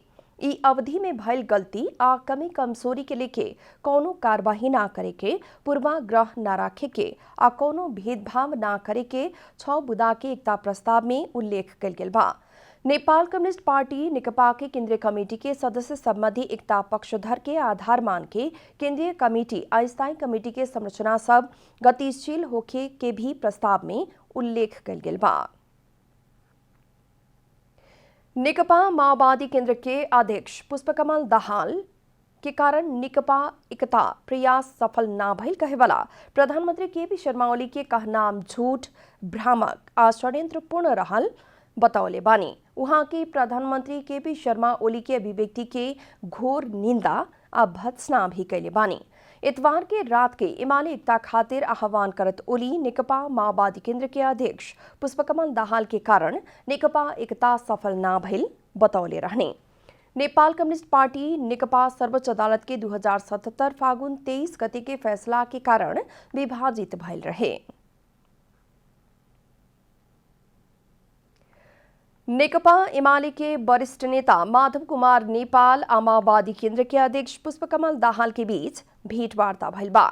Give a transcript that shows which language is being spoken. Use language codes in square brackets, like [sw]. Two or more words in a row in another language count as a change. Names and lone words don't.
[bho] ई अवधि में भइल गलती आ कमी कमजोरी के लेके कोनो कार्यवाही ना करे के, पूर्वाग्रह ना रखे के आ कोनो भेदभाव ना करे के 6 बुदा के एकता प्रस्ताव में उल्लेख कल गेल बा। नेपाल कम्युनिस्ट पार्टी नेकपा के केंद्रीय कमेटी के सदस्य संबंधी एकता पक्षधर के आधार मान के केंद्रीय कमेटी अस्थायी कमेटी के संरचना सब गतिशील होखे के भी प्रस्ताव में उल्लेख कल गेल बा। नेकपा माओवादी केंद्र के अध्यक्ष पुष्पकमल दाहाल के कारण नेकपा एकता प्रयास सफल ना भइल कहेवाला प्रधानमंत्री केपी शर्मा ओली के कहनाम झूठ भ्रामक आ षड्यंत्रपूर्ण रहल बतौले बानी। वहां के प्रधानमंत्री केपी शर्मा ओली के अभिव्यक्ति के घोर निंदा आ भत्सना भी कैले बानी। इतवार के रात के एमाले एकता खातिर आह्वान करत ओली नेकपा माओवादी केंद्र के अध्यक्ष पुष्पकमल दाहाल के कारण नेकपा एकता सफल ना भइल बतौले रहने। नेपाल कम्युनिस्ट पार्टी नेकपा सर्वोच्च अदालत के 2077 फागुन 23 गते के फैसला के कारण विभाजित भइल रहे। नेकपा एमाले के वरिष्ठ नेता माधव कुमार नेपाल आ माओवादी केंद्र के अध्यक्ष पुष्पकमल दाहाल के बीच भेंटवार्ता भइल बा।